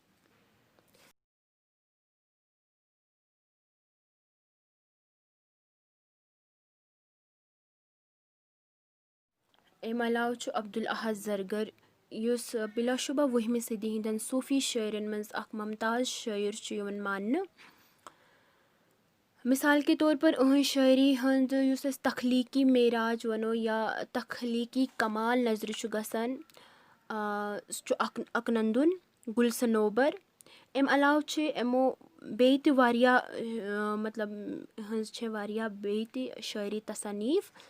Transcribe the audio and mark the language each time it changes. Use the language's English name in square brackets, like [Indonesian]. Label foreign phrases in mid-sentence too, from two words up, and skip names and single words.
[Kashmiri] اَمہِ علاوٕ چھُ عبدالاحد زرگر یُس بِلا شُبہ 20ہمہِ صٔدی ہِنٛدٮ۪ن صوٗفی شٲعرن منٛز اکھ ممتاز شٲعر چھُ یِوان ماننہٕ. [Urdu] مِثال کے طور پر [Kashmiri] أہنٛز شٲعری ہُنٛد یُس أسۍ تخلیٖقی معراج وَنو یا تخلیٖقی کمال نظرِ چھُ گژھان سُہ چھُ اکنندُن گُل صنوبر. اَمہِ علاوٕ چھِ یِمو بیٚیہِ تہِ واریاہ یِہنٛز چھِ واریاہ بیٚیہِ تہِ شٲعری تصنیٖف.